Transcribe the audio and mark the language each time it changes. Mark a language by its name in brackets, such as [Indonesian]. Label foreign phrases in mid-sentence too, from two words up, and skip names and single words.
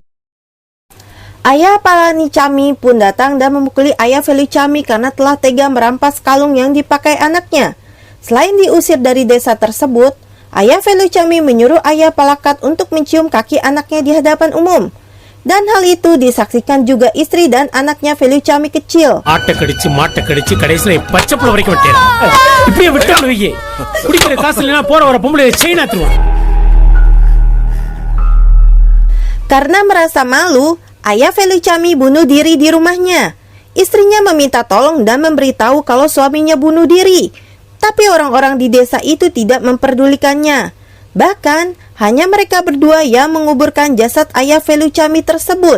[Indonesian] Ayah Palanik Cami pun datang dan memukuli ayah Felucami karena telah tega merampas kalung yang dipakai anaknya. Selain diusir dari desa tersebut, ayah Felucami menyuruh ayah Palakat untuk mencium kaki anaknya di hadapan umum. Dan hal itu disaksikan juga istri dan anaknya Felucami kecil. [Tamil] ஆட்டை கடிச்சு கடைசியில பச்சைப்புள்ள வரைக்கும் விட்டேன். இப்படியே விட்டு வையே. குடிக்கிற காசு இல்லைன்னா போற வர பொம்பளை செயின் ஆத்துருவான். [Indonesian] Karena merasa malu, ayah Felucami bunuh diri di rumahnya. Istrinya meminta tolong dan memberitahu kalau suaminya bunuh diri. Tapi orang-orang di desa itu tidak memperdulikannya. Bahkan, hanya mereka berdua yang menguburkan jasad ayah Felucami tersebut.